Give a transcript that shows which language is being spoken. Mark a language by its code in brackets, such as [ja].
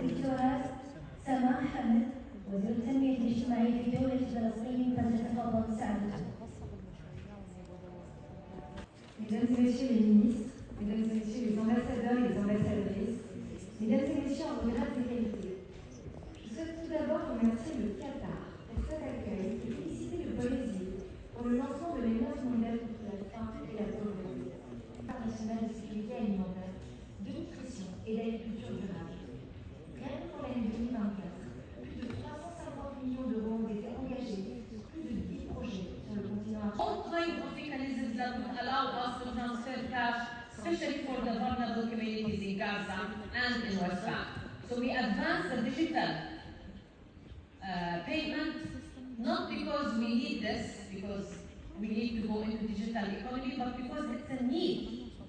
[ar] المجتمع حمد وزير التنمية الاجتماعية في دولة فلسطين فليتفضل سعادته. [fr] Mesdames et messieurs les ministres, mesdames et messieurs les ambassadeurs et les ambassadrices, mesdames et messieurs en grade d'égalité, je souhaite tout d'abord remercier le Qatar pour cet accueil et féliciter le Brésil pour le lancement de l'Alliance mondiale contre la faim et la pauvreté, internationale de sécurité alimentaire, de nutrition et d'agriculture durable. Rien que pour l'année 2024, plus de 350 millions d'euros ont été engagés sur plus de 10 projets sur le continent. [en] All kinds of mechanisms that would allow us to transfer cash, especially for the vulnerable communities in Gaza and in West Bank. So we advanced the digital payment, not because we need this, because we need to go into digital economy, but because it's a need.